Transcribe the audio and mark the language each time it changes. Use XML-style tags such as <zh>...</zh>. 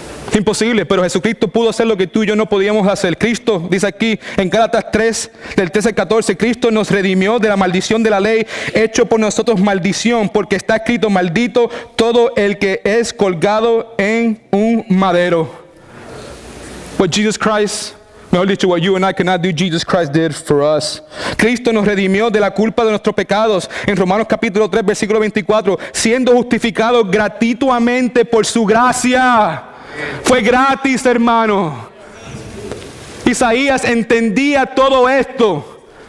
<es>Es imposible, pero Jesucristo pudo hacer lo que tú y yo no podíamos hacer. Cristo, dice aquí en Gálatas 3, del 13 al 14, Cristo nos redimió de la maldición de la ley, hecho por nosotros maldición, porque está escrito: maldito todo el que es colgado en un madero.</es> <en>What Jesus Christ</en> <es>Mejor dicho,</es> <en>what you and I cannot do, Jesus Christ did for us.</en> <es>Cristo nos redimió de la culpa de nuestros pecados. En Romanos capítulo 3, versículo 24, siendo justificados gratuitamente por su gracia. Fue gratis, hermano. Isaías entendía todo esto.</es>